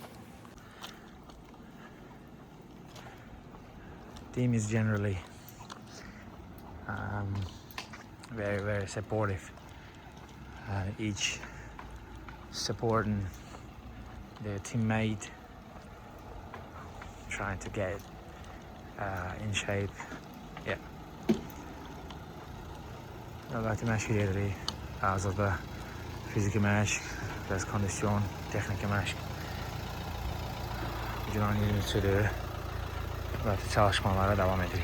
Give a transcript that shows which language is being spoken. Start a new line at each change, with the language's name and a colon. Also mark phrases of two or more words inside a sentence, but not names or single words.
English: Team is generally very supportive. Each supporting their teammate, trying to get in shape. Yeah.
Azerbaijani: Növbəti məşq edirik. Hazırda fiziki məşq, biraz kondisyon, texniki məşq. İcra yürüyüşüdür. Növbəti çalışmalara devam edirik.